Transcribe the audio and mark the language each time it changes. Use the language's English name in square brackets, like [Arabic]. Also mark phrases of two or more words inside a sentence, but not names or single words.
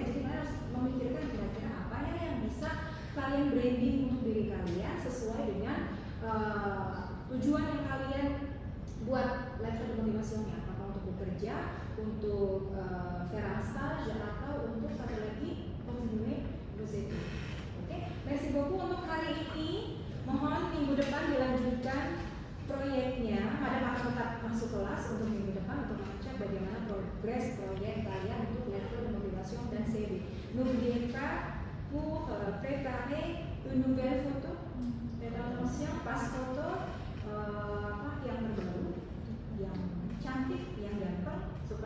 [Indonesian] Jadi kalian harus memikirkan kira-kira apa ya yang bisa kalian branding untuk diri kalian sesuai dengan tujuan yang kalian buat [French] letter de motivation-nya. [Indonesian] Apakah untuk bekerja, untuk [French] faire stage, [Indonesian] atau untuk satu lagi [French] continuer vos études. [Indonesian] Oke, [French] merci beaucoup [Indonesian] untuk hari ini. Mohon minggu depan dilanjutkan proyeknya. Madam akan tetap masuk kelas untuk minggu depan untuk mengecek bagaimana progres proyek kalian untuk [French] letter de motivation [Indonesian] dan CV. [French] N'oubliez pas pour préparer une nouvelle photo d'intention, pas [Indonesian] foto yang terbaru, yang cantik, yang ganteng.